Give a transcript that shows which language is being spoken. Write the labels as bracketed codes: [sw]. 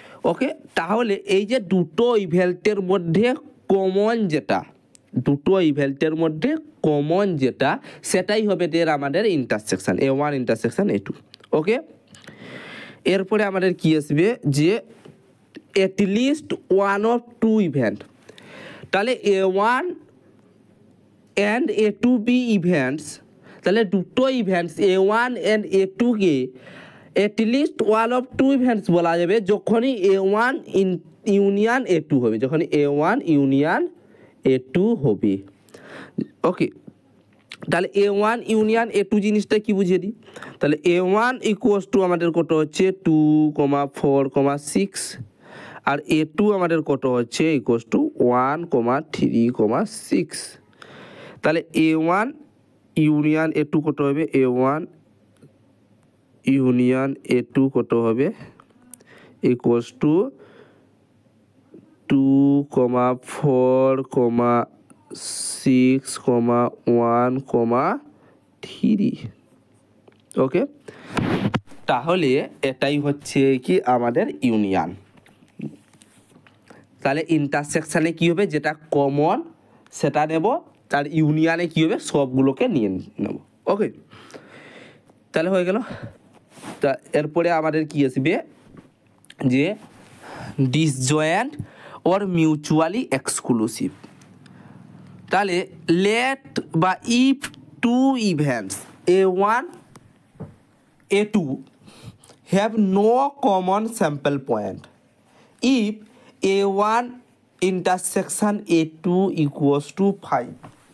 [bn] ওকে, তাহলে এই যে দুটো ইভেন্টের মধ্যে কমন যেটা, দুটো ইভেন্টের মধ্যে কমন যেটা সেটাই হবে দের আমাদের ইন্টারসেকশন a1 ইন্টারসেকশন a2। ওকে, এরপরে আমাদের কি আসবে যে [en] at least one of two event। [bn] তাহলে [en] a1 and a2 be events, [bn] তাহলে দুটো events a1 and a2 K [en] at least one of two events [bn] বলা যাবে যখনই a1 ইউনিয়ন a2 হবে, যখনই a1 ইউনিয়ন a2 হবে। ওকে, তাহলে a1 ইউনিয়ন a2 জিনিসটা কি বুঝিয়ে দিই। তাহলে a1 ইকুয়ালস টু আমাদের কত হচ্ছে 2, 4, 6, আর a2 আমাদের কত হচ্ছে ইকুয়ালস টু 1, 3, 6। তাহলে A1 ইউনিয়ন A2 কত হবে, A1 ইউনিয়ন A2 কত হবে, ইকুয়ালস টু 2,4,6,1,3। ওকে, তাহলে এটাই হচ্ছে কি আমাদের ইউনিয়ন। তাহলে ইন্টারসেকশানে কি হবে, যেটা কমন সেটা নেব, আর ইউনিয়নে কি হবে, সবগুলোকে নিয়ে নেব। ওকে, তাহলে হয়ে গেল। তা এরপরে আমাদের কি আসবে, যে ডিসজয়েন্ট ওর মিউচুয়ালি এক্সক্লুসিভ। [en] তাহলে লেট বা if two events A1 A2 have no common sample point, if A1 intersection A2 equals to 5.